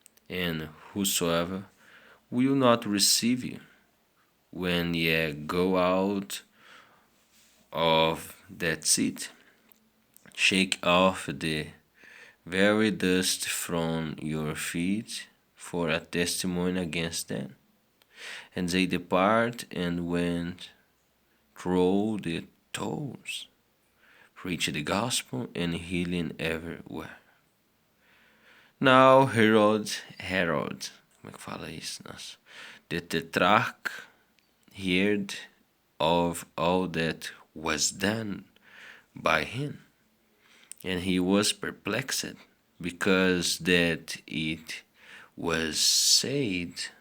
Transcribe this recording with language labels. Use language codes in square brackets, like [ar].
[en] And whosoever will not receive you, when ye go out of that city, shake off the very dust from your feet for a testimony against them. And they depart and went through the towns, preaching the gospel and healing everywhere. Now Herod, [pt] como é que fala isso? Nossa. [en] The tetrarch heard of all that was done by him, and he was perplexed, because that it was said